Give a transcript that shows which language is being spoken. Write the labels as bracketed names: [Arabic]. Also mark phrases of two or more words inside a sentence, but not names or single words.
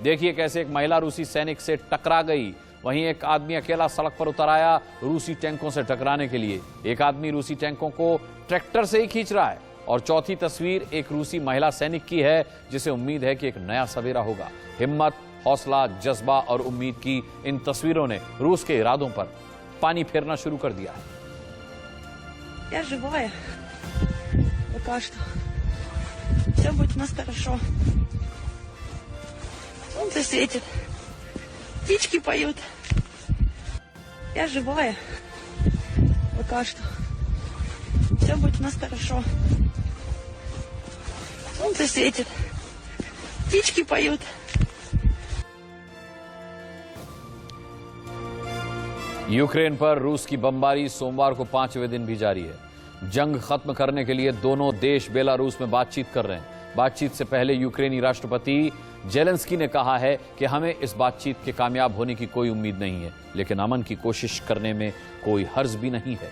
[Hindi] देखिए कैसे एक महिला रूसी सैनिक से टकरा गई, वहीं एक आदमी अकेला सड़क पर उतर आया रूसी टैंकों से टकराने के लिए। एक आदमी रूसी टैंकों को ट्रैक्टर से ही खींच रहा है। और चौथी तस्वीर एक रूसी महिला सैनिक की है जिसे उम्मीद है कि एक नया सवेरा होगा। हिम्मत, हौसला, जज्बा और उम्मीद की इन तस्वीरों ने रूस के इरादों पर पानी फेरना शुरू कर दिया है। [Russian] Я живая. Пока что. Все будет у нас хорошо. Солнце светит. Птички поют. Я живая. Пока что. Все будет у нас хорошо. Солнце светит. Птички поют. [Hindi] यूक्रेन पर रूस की बमबारी सोमवार को 5वें दिन भी जारी है। जंग खत्म करने के लिए दोनों देश बेलारूस में बातचीत कर रहे हैं। बातचीत से पहले यूक्रेनी राष्ट्रपति जेलेंस्की ने कहा है कि हमें इस बातचीत के कामयाब होने की कोई उम्मीद नहीं है, लेकिन अमन की कोशिश करने में कोई हर्ज भी नहीं है।